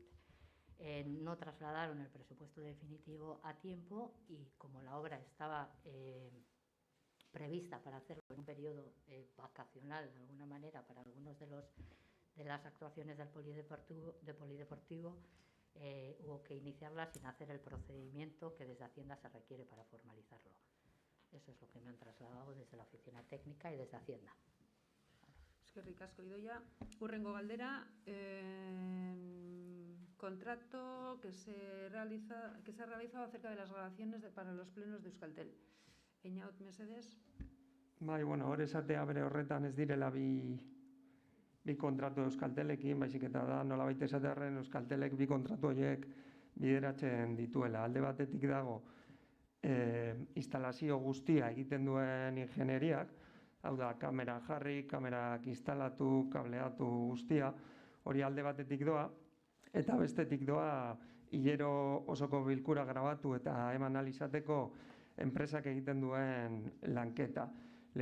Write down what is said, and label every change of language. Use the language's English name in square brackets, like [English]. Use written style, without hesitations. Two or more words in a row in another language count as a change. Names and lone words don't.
[Spanish] No trasladaron el presupuesto definitivo a tiempo y como la obra estaba prevista para hacerlo en un periodo vacacional, de alguna manera, para algunos de las actuaciones del polideportivo, hubo que iniciarla sin hacer el procedimiento que desde Hacienda se requiere para formalizarlo. Eso es lo que me han trasladado desde la oficina técnica y desde Hacienda. [Basque] Eskerrik asko, Idoia. Urrengo galdera, [Spanish] contrato que se ha realizado acerca de las grabaciones para los plenos de Euskaltel. [Basque] Eñaut mesedez. Bai, bueno, hor esatea bere horretan ez direla bi kontratu Euskaltelekin, baizik eta da nolabait esatearren Euskaltelek bi kontratu horiek bideratzen dituela. Alde batetik dago instalazio guztia egiten duen ingenieriak, hau da, kamera jarri, kamerak instalatu, kableatu guztia, hori alde batetik doa, eta bestetik doa hilero osoko bilkura grabatu eta eman alizateko enpresak egiten duen lanketa.